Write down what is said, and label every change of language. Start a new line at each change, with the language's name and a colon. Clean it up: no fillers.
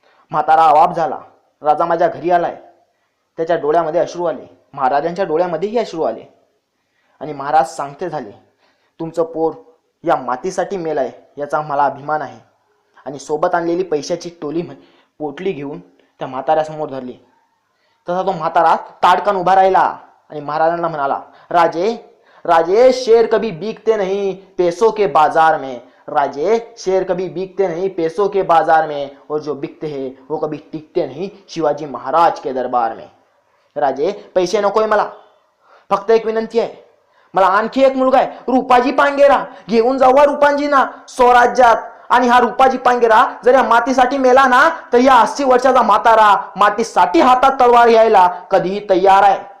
Marathi: म्हातारा अवाप झाला, राजा माझ्या घरी आलाय. त्याच्या डोळ्यामध्ये अश्रू आले, महाराजांच्या डोळ्यामध्येही अश्रू आले. आणि महाराज सांगते झाले, तुमचं पोर या मातीसाठी मेलाय याचा मला अभिमान आहे. आणि सोबत आणलेली पैशाची पोटली घेऊन त्या म्हाताऱ्यासमोर धरली. तसा तो म्हातारा ताडकन उभा राहिला आणि महाराजांना म्हणाला,
Hindi: राजे राजे शेर कभी बिकते नहीं पैसों के बाजार में, राजे शेर कभी बिकते नहीं पैसों के बाजार में, और जो बिकते हैं वो कभी टिकते नहीं शिवाजी महाराज के दरबार में.
Marathi: राजे पैसे नकोय मला, फक्त एक विनंती आहे. मला आणखी एक मुलगा आहे रुपाजी पांगेरा, घेऊन जावा रुपांजीना स्वराज्यात. आणि हा रुपाजी पांगेरा जर या मातीसाठी मेला ना तर या 80 वर्षाचा म्हातारा मातीसाठी हातात तलवार घ्यायला कधीही तयार आहे.